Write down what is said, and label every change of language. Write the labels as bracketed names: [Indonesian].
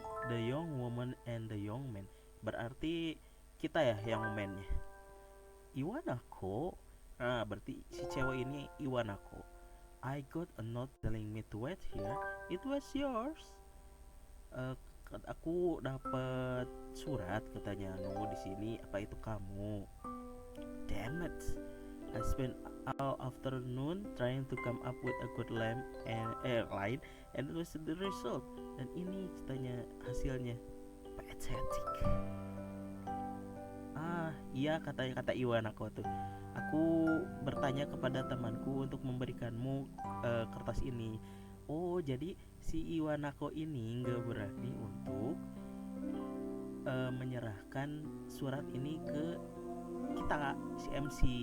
[English] The young woman and the young man. [Indonesian] Berarti kita ya yang man-nya. Iwanako. Berarti si cewek ini Iwanako. [English] I got a note telling me to wait here. It was yours. [Indonesian] Aku dapat surat katanya nunggu di sini. Apa itu kamu? [English] Damn it! I spent all afternoon trying to come up with a good line, and it was the result. [Indonesian] Dan ini katanya hasilnya pathetic. Iya kata Iwan aku tuh. Aku bertanya kepada temanku untuk memberikanmu kertas ini. Oh, jadi si Iwanako ini nggak berani untuk menyerahkan surat ini ke kita si MC.